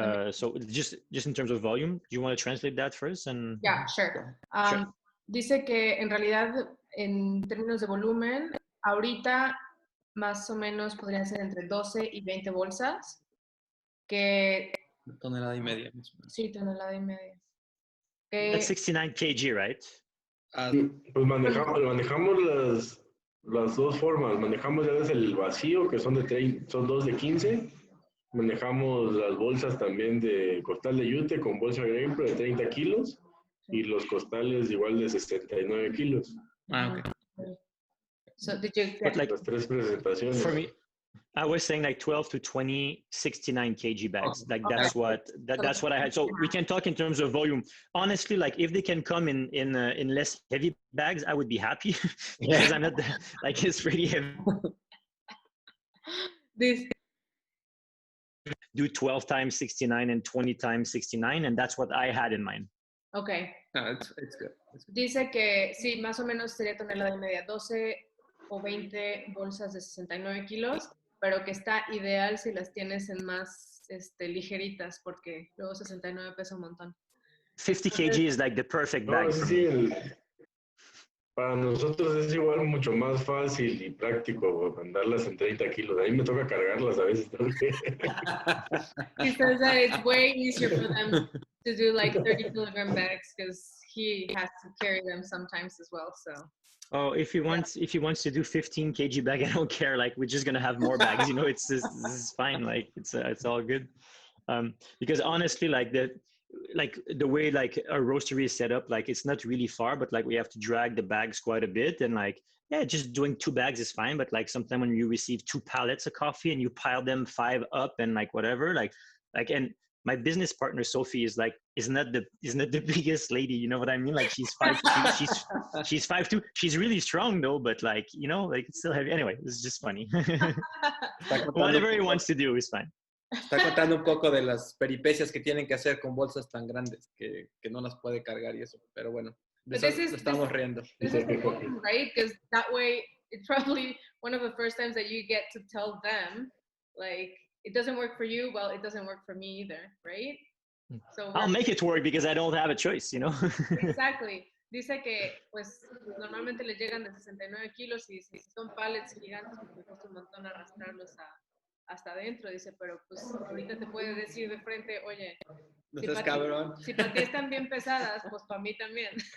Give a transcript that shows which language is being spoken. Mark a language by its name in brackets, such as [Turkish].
[English] So just in terms of volume, do you want to translate that first? And yeah, sure. [Spanish] Dice que en realidad, en términos de volumen, ahorita más o menos podrían ser entre 12 y 20 bolsas, que... Tonelada y media. Sí, tonelada y media. [English] That's 69 kg, right? [Spanish] Pues manejamos las dos formas. Manejamos ya desde el vacío, que son son 2 de 15. Manejamos las bolsas también de costal de yute con bolsa grain de 30 kilos y los costales igual de 69 kilos. [English] Okay. So did you get like, [Spanish] las tres presentaciones? [English] For me, I was saying like 12 to 20, 69 kg bags. Like that's what I had. So we can talk in terms of volume. Honestly, like if they can come in less heavy bags, I would be happy because I'm not like it's pretty heavy. Do 12 times 69 and 20 times 69, and that's what I had in mind. Okay. No, it's good. [Spanish] Dice que sí, más o menos sería tonelada y media, 12 o 20 bolsas de 69 kilos, pero que está ideal si las tienes en más ligeritas, porque luego 69 pesa un montón. [English] 50 kg is like the perfect bag for me. [Spanish] Para nosotros es igual mucho más fácil y práctico mandarlas en 30 kilos. A mí me toca cargarlas a veces también. [English] He says that it's way easier for them to do like 30 kilogram bags because he has to carry them sometimes as well. So. Oh, if he wants to do 15 kg bag, I don't care. Like we're just gonna have more bags. You know, this is fine. Like it's all good. Because honestly, like the way like a roastery is set up, like it's not really far, but like we have to drag the bags quite a bit, and like just doing 2 bags is fine. But like sometimes when you receive 2 pallets of coffee and you pile them 5 up and like whatever, like and my business partner Sophie is like is not the biggest lady, you know what I mean? Like she's 5'2", she's 5'2". She's really strong though, but like, you know, like it's still heavy. Anyway, it's just funny. Whatever he wants to do is fine. [Spanish] Está contando un poco de las peripecias que tienen que hacer con bolsas tan grandes que no las puede cargar y eso. Pero bueno, de eso estamos riendo. [English] This is important, right? Because that way, it's probably one of the first times that you get to tell them, like, it doesn't work for you, well, it doesn't work for me either, right? So I'll make it work because I don't have a choice, you know? Exactly. [Spanish] Dice que, pues, normalmente les llegan de 69 kilos y si son pallets gigantes, pues me cuesta un montón arrastrarlos hasta adentro, dice, pero pues ahorita te puede decir de frente, oye, no seas cabrón. Si para ti están bien pesadas, pues para mí también.